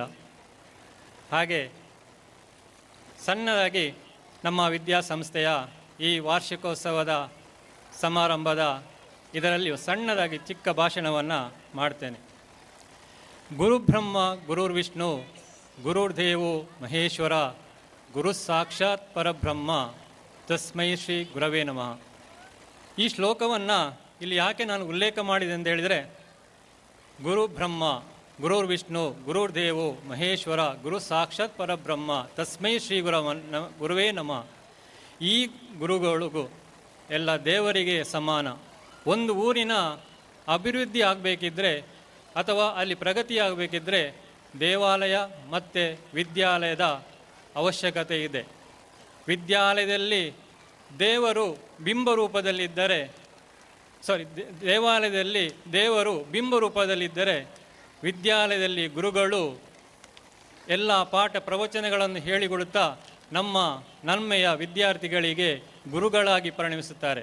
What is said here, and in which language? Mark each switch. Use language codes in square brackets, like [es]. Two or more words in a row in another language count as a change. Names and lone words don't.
[kn] ಹಾಗೆ ಸಣ್ಣದಾಗಿ ನಮ್ಮ ವಿದ್ಯಾಸಂಸ್ಥೆಯ ಈ ವಾರ್ಷಿಕೋತ್ಸವದ ಸಮಾರಂಭದ ಇದರಲ್ಲಿ ಸಣ್ಣದಾಗಿ ಚಿಕ್ಕ ಭಾಷಣವನ್ನು ಮಾಡ್ತೇನೆ. [sa] ಗುರುಬ್ರಹ್ಮ ಗುರುರ್ವಿಷ್ಣು ಗುರುರ್ದೇವೋ ಮಹೇಶ್ವರ ಗುರು ಸಾಕ್ಷಾತ್ ಪರಬ್ರಹ್ಮ ತಸ್ಮೈ ಶ್ರೀ ಗುರವೇ ನಮಃ. [kn] ಈ ಶ್ಲೋಕವನ್ನು ಇಲ್ಲಿ ಯಾಕೆ ನಾನು ಉಲ್ಲೇಖ ಮಾಡಿದೆ ಅಂತ ಹೇಳಿದರೆ, [sa] ಗುರು ಬ್ರಹ್ಮ ಗುರುರ್ವಿಷ್ಣು ಗುರುರ್ದೇವೋ ಮಹೇಶ್ವರ ಗುರು ಸಾಕ್ಷಾತ್ ಪರಬ್ರಹ್ಮ ತಸ್ಮೈ ಶ್ರೀ ಗುರುವೇ ನಮಃ. [kn] ಈ ಗುರುಗಳಿಗೂ ಎಲ್ಲ ದೇವರಿಗೆ ಸಮಾನ. ಒಂದು ಊರಿನ ಅಭಿವೃದ್ಧಿ ಆಗಬೇಕಿದ್ರೆ ಅಥವಾ ಅಲ್ಲಿ ಪ್ರಗತಿ ಆಗಬೇಕಿದ್ರೆ ದೇವಾಲಯ ಮತ್ತು ವಿದ್ಯಾಲಯದ ಅವಶ್ಯಕತೆ ಇದೆ. ವಿದ್ಯಾಲಯದಲ್ಲಿ ದೇವರು ಬಿಂಬರೂಪದಲ್ಲಿದ್ದರೆ ದೇವಾಲಯದಲ್ಲಿ ದೇವರು ಬಿಂಬರೂಪದಲ್ಲಿದ್ದರೆ ವಿದ್ಯಾಲಯದಲ್ಲಿ ಗುರುಗಳು ಎಲ್ಲ ಪಾಠ ಪ್ರವಚನಗಳನ್ನು ಹೇಳಿಕೊಡುತ್ತಾ ನಮ್ಮ ನನ್ಮೆಯ ವಿದ್ಯಾರ್ಥಿಗಳಿಗೆ ಗುರುಗಳಾಗಿ ಪರಿಣಮಿಸುತ್ತಾರೆ.